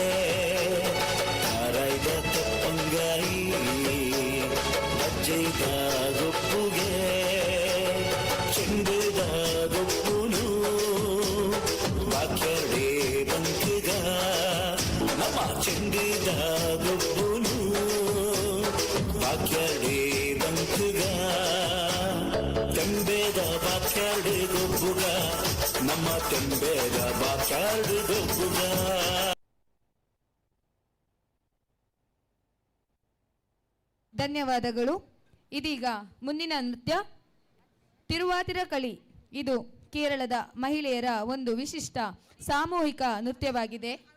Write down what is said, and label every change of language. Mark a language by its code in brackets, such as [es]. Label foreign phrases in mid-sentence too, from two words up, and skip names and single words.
[tcy] ತಾರೈದ ತಪ್ಪಂಗಾಯಿ ಅಜ್ಜೈದ ಗೊಬ್ಬುಗೆ ಚೆಂಡುದ ಗೊಬ್ಬುನು ಬಾಕ್ಯಾರ್ಡೆ ಬಂಕುಗ ನಮ್ಮ ಚೆಂಡುದ ಗೊಬ್ಬುನು ಬಾಕ್ಯಾರ್ಡೆ ಬಂಕುಗ ತೆಂಬೇದ ಬಾಕ್ಯಾರ್ಡೆ ಗೊಬ್ಬುಗ ನಮ್ಮ ತೆಂಬೇದ ಬಾಕ್ಯಾರ್ಡೆ ಗೊಬ್ಬುಗ [kn] ಧನ್ಯವಾದಗಳು. ಇದೀಗ ಮುಂದಿನ ನೃತ್ಯ ತಿರುವಾತಿರ ಕಳಿ. ಇದು ಕೇರಳದ ಮಹಿಳೆಯರ ಒಂದು ವಿಶಿಷ್ಟ ಸಾಮೂಹಿಕ ನೃತ್ಯವಾಗಿದೆ.